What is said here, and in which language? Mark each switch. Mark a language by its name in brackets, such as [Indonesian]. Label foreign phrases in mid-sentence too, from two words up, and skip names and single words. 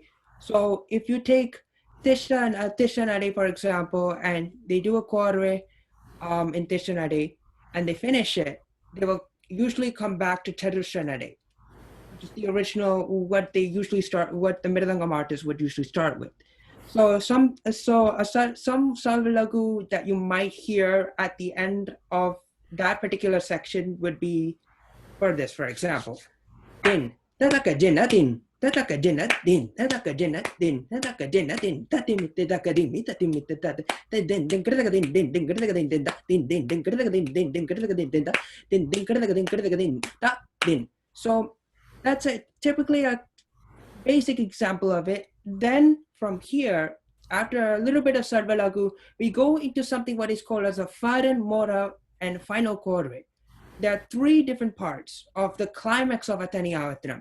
[English] So if you take Tisha nade, for example, and they do a korve in Tisha nade, and they finish it, they will usually come back to Chatusha nade, which is the original, what the Mridangam artists would usually start with. So some salvalagu that you might hear at the end of that particular section would be for this, for example. Din, tataka jinatin, tataka jinatin, tataka jinatin, tataka jinatin, tatim, tataka dimi, tatim, tatat, din, din, kritaka din, din, din, kritaka din, din, din, din, din, kritaka din, din, din, kritaka din, din, din, din, kritaka din, ta, din. So that's typically a basic example of it. Then from here, after a little bit of sarvalagu, we go into something what is called as a faran, mora, and final korve. There are 3 different parts of the climax of a Tani Avatram.